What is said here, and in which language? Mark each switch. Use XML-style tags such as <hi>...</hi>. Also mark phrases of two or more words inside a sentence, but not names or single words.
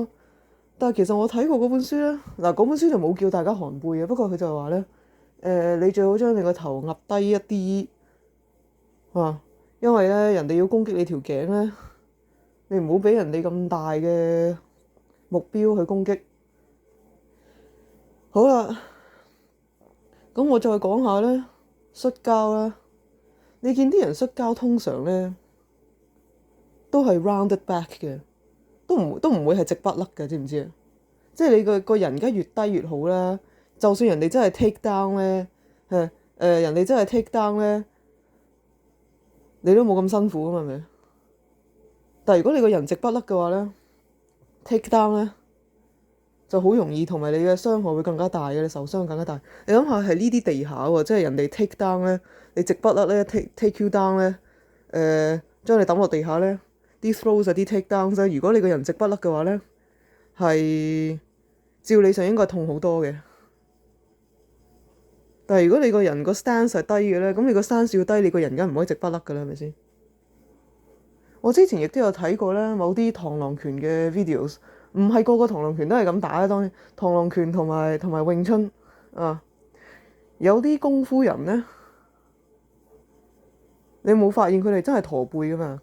<yue>但係其實我睇過嗰本書咧，嗱嗰本書就冇叫大家寒背嘅，不過佢就話咧你最好將你個頭壓低一啲因為咧人哋要攻擊你條頸咧，你唔好俾人哋咁大嘅目標去攻擊。好啦，咁我再講下咧，摔跤啦。你見啲人摔跤通常咧都係</yue> <en>rounded back</en> <yue>嘅，都唔會係直不甩嘅，知唔知啊？即係你個人而家越低越好啦。就算人哋真係</yue> <en>take down</en> <yue>咧，人哋真係</yue> <en>take down</en> <yue>咧，你都冇咁辛苦啊嘛，係咪？但係如果你個人直不甩嘅話咧 ，</yue> <en>take down</en> <yue>咧就好容易，同埋你嘅傷害會更加大嘅，你受傷更加大。你諗下係呢啲技巧喎，即係人哋</yue> <en>take down</en> <yue>咧，你直不甩咧</yue> <en>take you down</en> <yue>咧，將你抌落地下咧，啲 throws 啲</yue> <en>take down</en> <yue>啫。如果你個人直不甩嘅話咧，係照理上應該痛好多嘅。但係如果你個人個 stance 係低嘅咧，咁你個 stance 要低，你個人梗唔可以直不甩㗎啦，係咪先？我之前亦都有睇過咧，某啲螳螂拳嘅 videos，唔係個個螳螂拳都係咁打啦。當然，螳螂拳同埋詠春有啲功夫人咧，你冇發現佢哋真係駝背㗎嘛？</yue>